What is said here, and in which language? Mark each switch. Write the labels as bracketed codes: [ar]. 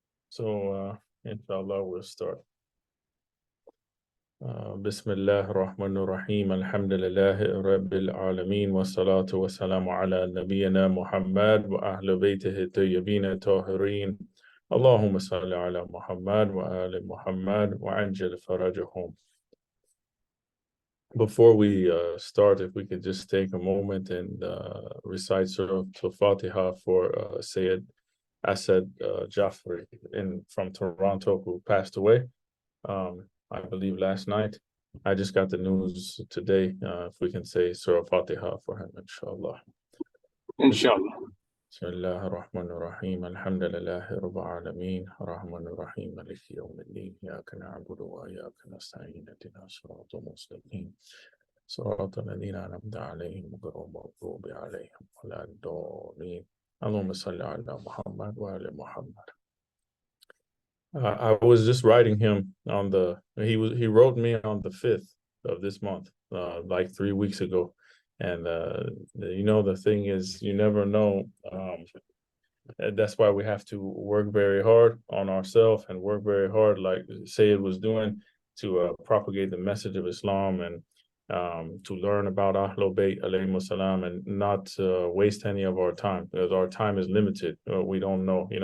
[en] So, inshallah, we'll start. [ar] بسم الله الرحمن الرحيم الحمد لله رب العالمين والصلاة والسلام على نبينا محمد وأهل بيته الطيبين الطاهرين اللهم صل على محمد وآل محمد وعجل فرجهم. [en] Before we start, if we could just take a moment and recite Surah Al-Fatiha for Sayyid Asad Jafri from Toronto, who passed away, I believe last night. I just got the news today. If we can say Surah Fatiha for him, inshallah. Inshallah. [ar] بسم الله الرحمن الرحيم الحمد لله رب العالمين الرحمن الرحيم مالك يوم الدين إياك نعبد وإياك نستعين اهدنا الصراط المستقيم صراط الذين أنعمت عليهم غير المغضوب عليهم ولا الضالين اللهم صل على محمد وآل محمد. [en] I was just writing him on he wrote me on the 5th of this month, like 3 weeks ago. And the thing is, you never know. That's why we have to work very hard on ourselves and work very hard, like Sayyid was doing, to propagate the message of Islam and to learn about Ahlul Bayt alayhimus salam and not waste any of our time, because our time is limited. We don't know.